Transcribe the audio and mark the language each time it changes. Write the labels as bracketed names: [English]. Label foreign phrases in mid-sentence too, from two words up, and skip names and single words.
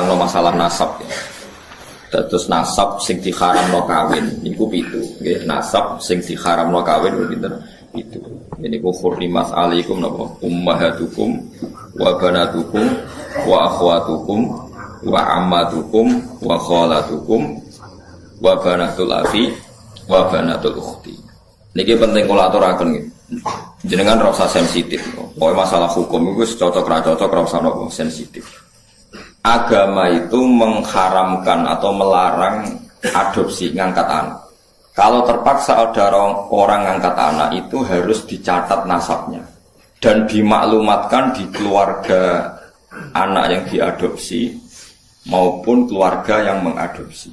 [Javanese] nerangno masalah nasab ya. Terus nasab sing diharamno kawin niku pitu. Nggih, nasab sing diharamno kawin pinten? Pitu. [Arabic] Ini ku حرمت عليكم napa أمهاتكم وبناتكم وأخواتكم وعماتكم وخالاتكم وبنات الأخ وبنات الأخت. [Javanese] Niki penting kula aturaken nggih. Jenengan ora usah sensitif. Pokoke masalah hukum iku cocok ra cocok ora usah nopo sensitif. [Indonesian] Agama itu mengharamkan atau melarang adopsi ngangkat anak. Kalau terpaksa ada orang ngangkat anak itu harus dicatat nasabnya dan dimaklumatkan di keluarga anak yang diadopsi maupun keluarga yang mengadopsi.